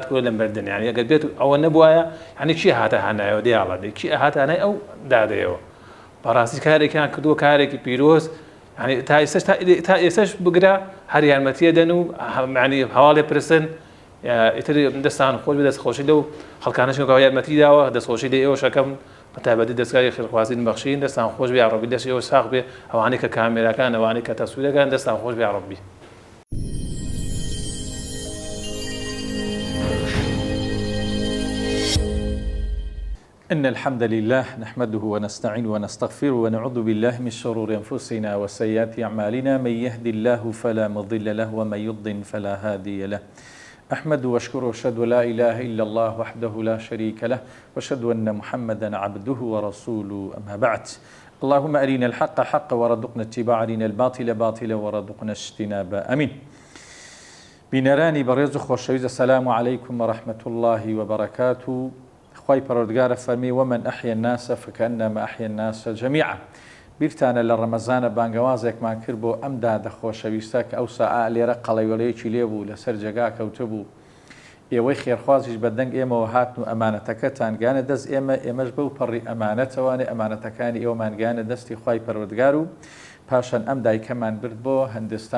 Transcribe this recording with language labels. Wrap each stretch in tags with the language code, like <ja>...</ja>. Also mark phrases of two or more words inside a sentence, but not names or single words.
<ckb>کردووە لە مردن ینی ئەگەر بێت ئەوە نەبووایە ینی چی هاتە هەنایەوە دیاڵە کی هاتانای ئەو دادەیەوە بەڕاستی کارێکیان کردووە کارێکی پیرۆز ینی تا ئێسش بگرە هەر یارمەتیە دەن و ینی هەواڵێ پرسن ئیتر دەستان خۆش بێ دەستخۆشی لەو خەڵکانەشەوە یارمەتی داوە دەستخۆشی لە ئێوە شەکەم بەتایبەتی دەستگای خێرخوازی بەخشین دەستان خۆش بێ یاڕەبی دەست ئێوە ساغ بێ ئەوانەی کە کامێراکان ئەوانەی کە تەسویرەکان دەستان خۆش بێ یاڕەبی</ckb> <ar>إن الحمد لله نحمده ونستعينه ونستغفره ونعوذ بالله من شرور أنفسنا وسيئات أعمالنا من يهد الله فلا مضل له ومن يضلل فلا هادي له أحمد وأشكر وأشهد لا إله إلا الله وحده لا شريك له وأشهد أن محمدا عبده ورسوله أما بعد اللهم أرنا الحق حقا وارزقنا اتباعه أرنا الباطل باطلا وارزقنا اجتنابه آمين</ar> <ckb>بینەرانی بەڕێز و خۆشەویست</ckb> <ar>السلام عليكم ورحمة الله وبركاته</ar> <ckb>خوای پەروەردگارە فەرمی</ckb> <ar>ومن أحيا الناس فكأنما أحيا الناس جميعا</ar> <ckb>بیرتانە لە ڕەمەزانە بانگەوازێکمان کرد بۆ ئەم دادە خۆشەویستە کە ئەو ساعە لێرە قەڵەیوەلەیەکی لێبوو لەسەر جێگا کەوتبوو ئێوەی خێرخوازیش بەدەنگ ئێمەوە هاتن و ئەمانەتەکەتان گیانە دەست ئێمەش بەو پەڕی ئەمانەتەوانێ ئەمانەتەکانی ئێوەمان گیانە دەستی خوای پەروەردگار و پاشان ئەم دایکەمان برد بۆ هەندستان</ckb>